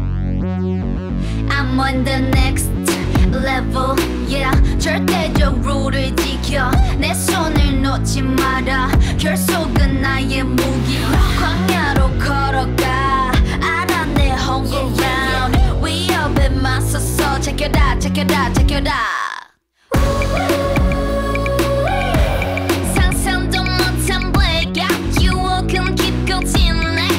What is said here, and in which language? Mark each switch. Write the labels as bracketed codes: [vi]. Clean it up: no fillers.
[en] I'm on the next level, yeah. [ko] 절대적 룰을 지켜 내 손을 놓지 마라. 결속은 나의 무기. 광야로 걸어가 알아 내 [en] home ground. [ko] 위협에 맞서서 [en] check it out, check it out, check it out. [ko] 상상도 못한 blackout 유혹은 깊고 진해.